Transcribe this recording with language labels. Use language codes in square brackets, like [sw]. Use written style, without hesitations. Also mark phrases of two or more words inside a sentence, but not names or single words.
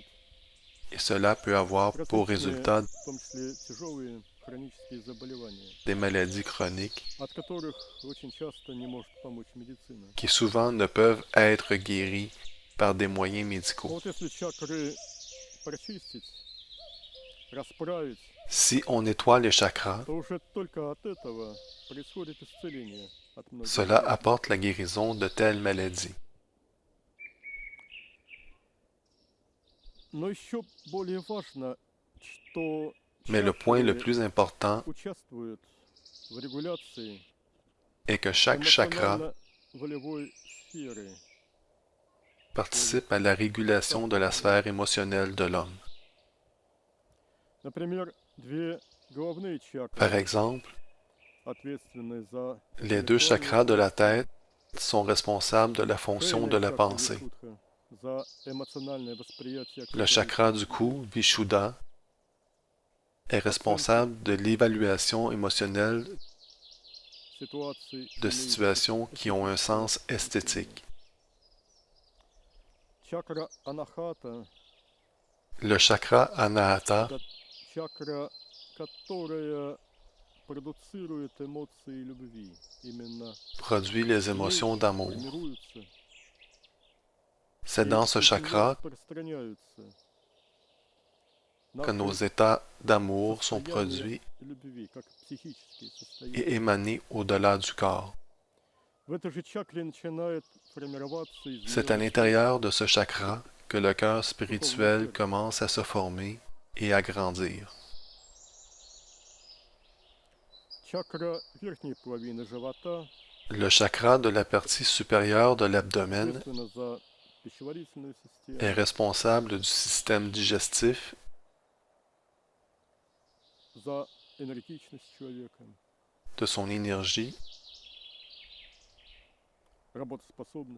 [fr] et cela peut avoir pour [ru] различные, [fr] résultat [ru] в том числе тяжелые хронические заболевания, [fr] des maladies chroniques [ru] от которых очень часто не может помочь медицина. [fr] qui souvent ne peuvent être guéries par des moyens [ru] Но [fr] médicaux. [ru] вот если чакры прочистить, расправить, [fr] Si on nettoie les chakras, [ru] то уже только от этого происходит исцеление от многих [fr] cela [ru] болезней. [fr] apporte la guérison de telles maladies. [ru] Но еще более важно, что [fr] Mais le point le [ru] чакры [fr] plus important [ru] участвуют в регуляции [fr] est que chaque chakra [ru] эмоционально-волевой сферы. [fr] participe à la régulation de la sphère émotionnelle de l'homme. [ru] Например, две головные [fr] Par [ru] чакры [fr] exemple, [ru] ответственны за [fr] les deux chakras de la tête sont responsables de la fonction de la [ru] чакры [fr] pensée. [ru] Вишудха, за эмоциональное восприятие [fr] Le chakra du cou, Vishuddha, est responsable de l'évaluation émotionnelle [ru] ситуаций, [fr] de [ru] имеющих [fr] situations qui ont un sens esthétique. [ru] Чакра Анахата [fr] Le chakra Anahata, [ru] – это чакра, которая продуцирует эмоции любви. Именно [fr] produit les émotions d'amour. [ru] формируются [fr] C'est [ru] и [fr] dans ce [ru] из неё [fr] chakra [ru] распространяются [fr] que [ru] на [fr] nos états d'amour sont [ru] состояние [fr] produits [ru] любви, как психические [fr] et [ru] состояния. [fr] émanés au-delà du corps. [ru] В этой же чакре начинает формироваться [fr] C'est à [ru] измерение [fr] l'intérieur de ce chakra que le cœur spirituel commence à se former et à grandir. [ru] чакра верхней половины живота, [fr] Le chakra de la partie supérieure de l'abdomen [ru] ответственна за пищеварительную [fr] est [ru] систему, [fr] responsable du système digestif, [ru] за энергичность человека, [fr] de son énergie [ru] работоспособность.